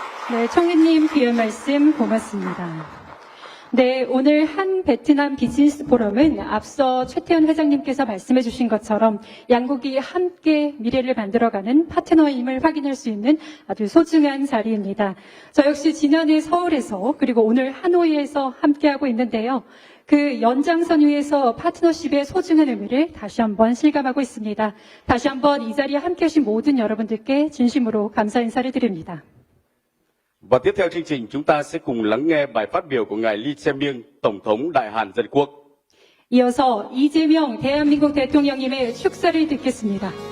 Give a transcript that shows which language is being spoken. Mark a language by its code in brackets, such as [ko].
[ko] 네, 총리님 귀한 말씀 고맙습니다. 네, 오늘 한 베트남 비즈니스 포럼은 앞서 최태원 회장님께서 말씀해 주신 것처럼 양국이 함께 미래를 만들어가는 파트너임을 확인할 수 있는 아주 소중한 자리입니다. 저 역시 지난해 서울에서 그리고 오늘 하노이에서 함께하고 있는데요. 그 연장선 위에서 파트너십의 소중한 의미를 다시 한번 실감하고 있습니다. 다시 한번 이 자리에 함께하신 모든 여러분들께 진심으로 감사 인사를 드립니다. [vi] Và tiếp theo chương trình, chúng ta sẽ cùng lắng nghe bài phát biểu của ngài Lee Jae-myung, Tổng thống Đại Hàn Dân Quốc. [ko] 이어서 이재명 대한민국 대통령님의 축사를 듣겠습니다.